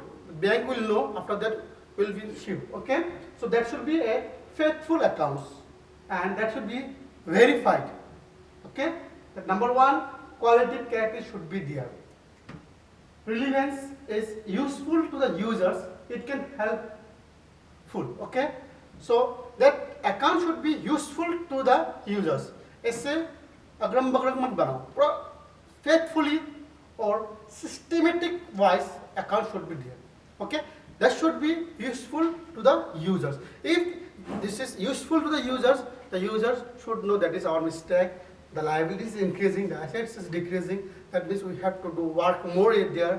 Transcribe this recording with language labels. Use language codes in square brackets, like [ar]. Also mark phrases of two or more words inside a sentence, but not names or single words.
[en] The bank will know, after that will be issued. Okay, so that should be a faithful accounts and that should be verified. Okay, that number one, qualitative character should be there. Relevance is useful to the users, it can help full. Okay, so that account should be useful to the users. [hi] ऐसे अगरम बगरम मत बनाओ, पूरा [en] faithfully or systematic wise account should be there. Okay, that should be useful to the users. If this is useful to the users should know that is our mistake, the liability is increasing, the assets is decreasing, that means we have to do work more there.